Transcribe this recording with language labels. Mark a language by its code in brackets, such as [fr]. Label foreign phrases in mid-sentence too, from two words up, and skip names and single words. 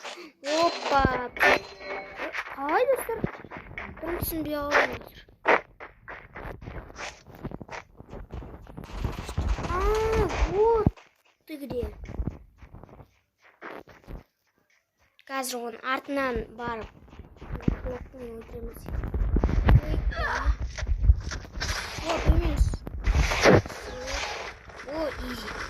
[kk] Опа. Ай, достар. [ru] Там симбиоз. Вот ты где. [kk] Қазір оның артынан барып блоктың өлтіреміз. О, білмейміз. О, изи.